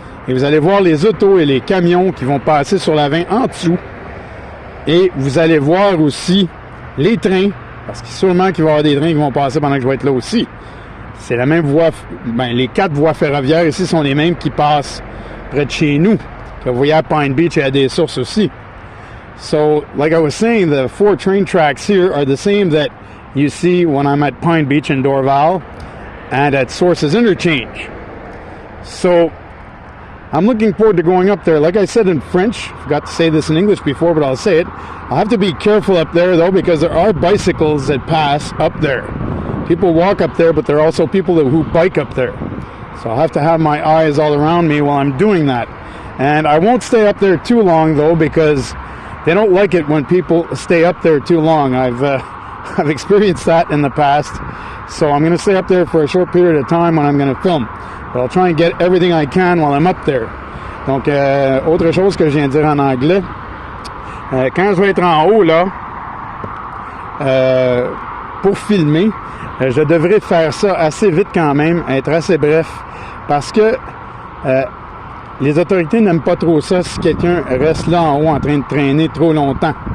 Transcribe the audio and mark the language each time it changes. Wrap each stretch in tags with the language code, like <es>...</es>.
<fr>Et vous allez voir les autos et les camions qui vont passer sur la 20 en dessous. Et vous allez voir aussi les trains, parce que sûrement qu'il va y avoir des trains qui vont passer pendant que je vais être là aussi. C'est la même voie, les 4 voies ferroviaires ici sont les mêmes qui passent près de chez nous. Que vous voyez à Pine Beach et à des sources aussi.</fr> <en>So, like I was saying, the 4 train tracks here are the same that you see when I'm at Pine Beach in Dorval and at Sources Interchange. So, I'm looking forward to going up there. Like I said in French, I forgot to say this in English before, but I'll say it. I'll have to be careful up there, though, because there are bicycles that pass up there. People walk up there, but there are also people who bike up there. So I'll have to have my eyes all around me while I'm doing that. And I won't stay up there too long, though, because they don't like it when people stay up there too long. I've experienced that in the past. So I'm going to stay up there for a short period of time when I'm going to film. But I'll try and get everything I can while I'm up there.</en> <fr>Donc, autre chose que je viens de dire en anglais. Quand je vais être en haut, là, pour filmer, je devrais faire ça assez vite quand même, être assez bref, parce que les autorités n'aiment pas trop ça si quelqu'un reste là en haut en train de traîner trop longtemps.</fr>